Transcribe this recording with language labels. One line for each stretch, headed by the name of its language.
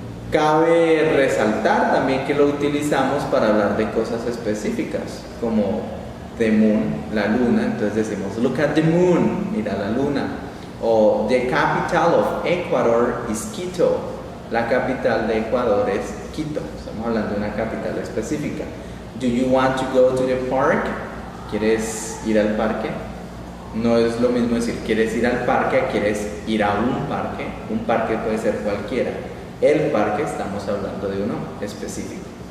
Spanish: Cabe resaltar también que lo utilizamos para hablar de cosas específicas, como
English: the moon,
Spanish: la luna. Entonces decimos
English: look at the moon,
Spanish: mira la luna. O
English: the capital of Ecuador is Quito,
Spanish: la capital de Ecuador es Quito. Estamos hablando de una capital específica.
English: Do you want to go to the park?
Spanish: ¿Quieres ir al parque? No es lo mismo decir quieres ir al parque a quieres ir a un parque. Un parque puede ser cualquiera. El parque, estamos hablando de uno específico.